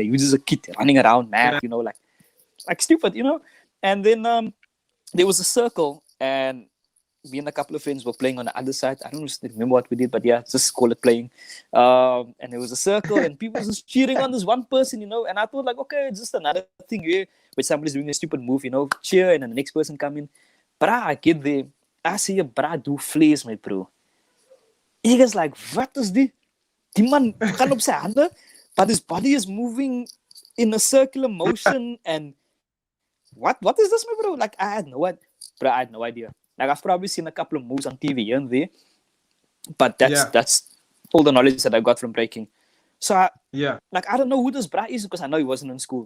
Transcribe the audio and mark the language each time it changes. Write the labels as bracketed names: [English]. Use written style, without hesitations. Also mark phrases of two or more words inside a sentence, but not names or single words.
[English] You're just a kid running around mad, like stupid, And then there was a circle, and me and a couple of friends were playing on the other side. I don't remember what we did, but yeah, just call it playing. And there was a circle, and people just cheering on this one person, And I thought, like, okay, it's just another thing here where somebody's doing a stupid move, cheer, and then the next person come in. But I get there, I see a bra [Afrikaans] do vlees, [English] my bro. [Afrikaans] Ek is [English] like, what is [Afrikaans] die? Die man gaan op sy hande, [English] but his body is moving in a circular motion, and what is this, my bro? Like, I had no idea. Like, I've probably seen a couple of moves on TV here and there, but that's all the knowledge that I got from breaking. So, I don't know who this bra is because I know he wasn't in school.